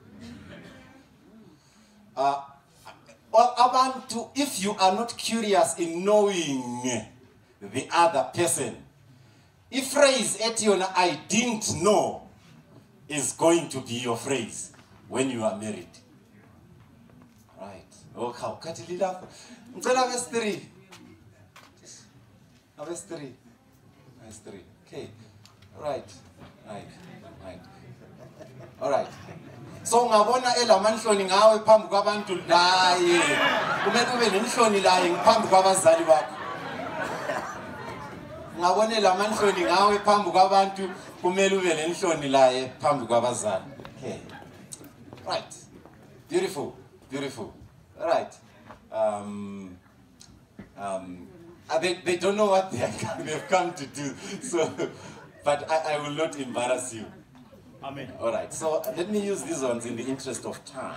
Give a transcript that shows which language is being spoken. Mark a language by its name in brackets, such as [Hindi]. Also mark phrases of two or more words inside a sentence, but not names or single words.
[English] If you are not curious in knowing the other person, if phrase etiona I didn't know is going to be your phrase when you are married. Right. Okay. Verse 3. Verse 3. Verse 3. Okay. Right. All right. [North Ndebele] So ngabona elamanhloni ngawe phambi kwabantu laye. Kumele ube nenhloni laye ngaphambi kwabazali bakho. Ngabona elamanhloni ngawe phambi kwabantu kumele ube nenhloni laye phambi kwabazali. [English] Okay. Right. Beautiful. Beautiful. All right. They don't know what they've come to do. So, but I will not embarrass you. Amen. All right, so let me use these ones in the interest of time.